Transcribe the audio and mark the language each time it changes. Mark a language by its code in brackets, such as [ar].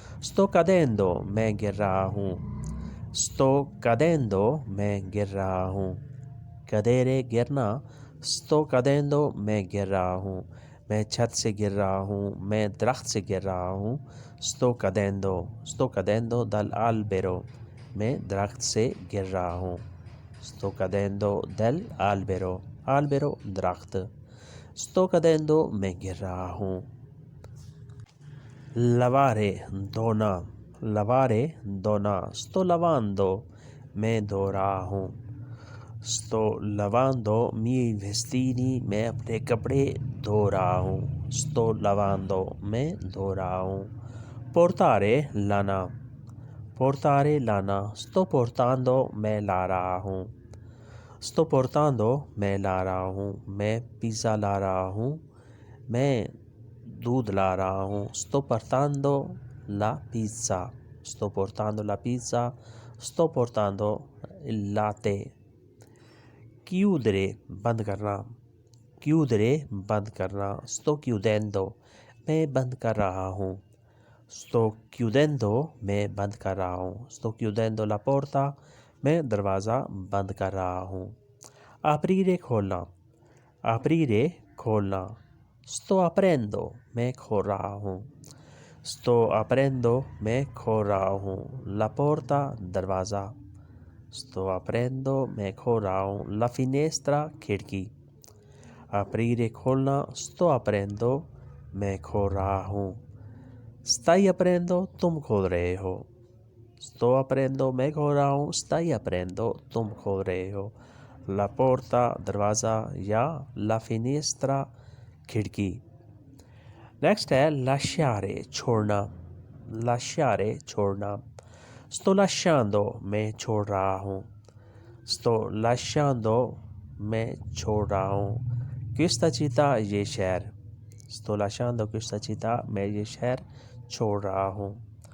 [it] sto cadendo [hi] मैं गिर रहा हूँ। sto cadendo मैं गिर रहा हूँ। [it] cadere [hi] गिरना, [it] sto cadendo [hi] मैं गिर रहा हूँ, मैं छत से गिर रहा हूँ, मैं दरख्त से गिर रहा हूँ। [it] sto cadendo, sto cadendo dall'albero [hi] मैं दरख्त से गिर रहा हूँ। [it] sto cadendo dall'albero, albero [hi] दरख्त। [it] sto cadendo [hi] मैं गिर रहा हूँ। [it] lavare [hi] धोना, lavare धोना। [it] sto lavando [hi] मैं धो रहा हूँ। [it] sto lavando miei vestiti [hi] मैं अपने कपड़े धो रहा हूँ। [it] sto lavando [hi] मैं धो रहा हूँ। [it] portare [hi] लाना, portare लाना। [it] sto portando [hi] मैं ला रहा हूँ। sto portando मैं ला रहा हूँ, मैं पिज़्ज़ा ला रहा हूँ, मैं दूध ला रहा हूँ। [it] sto portando la pizza, sto portando la pizza, sto portando il latte। chiudere [hi] बंद करना, chiudere बंद करना। [it] sto chiudendo [hi] मैं बंद कर रहा हूँ। sto chiudendo मैं बंद कर रहा हूँ। [it] sto chiudendo la porta [hi] मैं दरवाज़ा बंद कर रहा हूँ। [it] aprire [hi] खोलना, aprire खोलना। [it] sto aprendo [hi] मैं खोल रहा हूँ। sto aprendo मैं खोल रहा हूँ। [it] la porta [hi] दरवाज़ा। [it] sto aprendo [hi] मैं खोल रहा हूँ। [it] la finestra [hi] खिड़की। [it] aprire [hi] खोलना, [it] sto aprendo [hi] मैं खोल रहा हूँ। [it] stai aprendo [hi] तुम खोल रहे हो। [it] sto aprendo [hi] मैं खोल रहा हूँ, stai aprendo तुम खोल रहे हो। [it] la porta [hi] दरवाज़ा या [it] la finestra [hi] खिड़की। नेक्स्ट है [it] lasciare [hi] छोड़ना, lasciare छोड़ना। [it] sto lasciando [hi] मैं छोड़ रहा हूँ। sto lasciando मैं छोड़ रहा हूँ। [it] questa città [hi] ये शहर। [it] sto lasciando questa città [hi] मैं ये शहर छोड़ रहा हूँ।